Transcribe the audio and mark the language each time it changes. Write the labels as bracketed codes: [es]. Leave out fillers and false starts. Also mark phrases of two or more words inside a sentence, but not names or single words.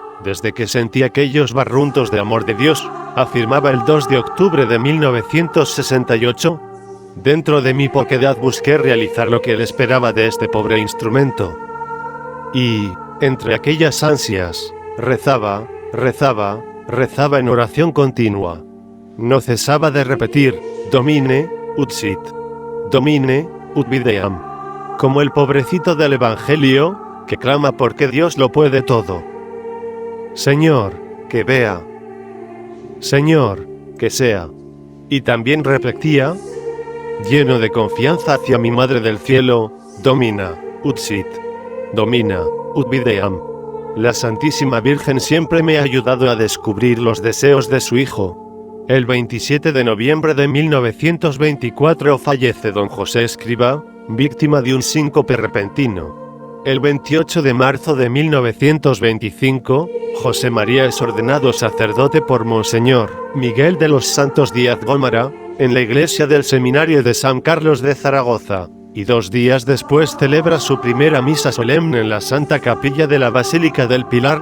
[es] Desde que sentí aquellos barruntos de amor de Dios, afirmaba el 2 de octubre de 1968, dentro de mi poquedad busqué realizar lo que él esperaba de este pobre instrumento. Y, entre aquellas ansias, rezaba en oración continua. No cesaba de repetir, [la] Domine, ut sit. Domine, ut videam. [es] Como el pobrecito del Evangelio, que clama porque Dios lo puede todo. Señor, que vea. Señor, que sea. Y también repetía, lleno de confianza hacia mi Madre del Cielo, [la] Domina, ut sit. Domina, ut videam. [es] La Santísima Virgen siempre me ha ayudado a descubrir los deseos de su Hijo. El 27 de noviembre de 1924 fallece don José Escriba, víctima de un síncope repentino. El 28 de marzo de 1925, José María es ordenado sacerdote por Monseñor Miguel de los Santos Díaz Gómara, en la iglesia del seminario de San Carlos de Zaragoza, y 2 días después celebra su primera misa solemne en la Santa Capilla de la Basílica del Pilar.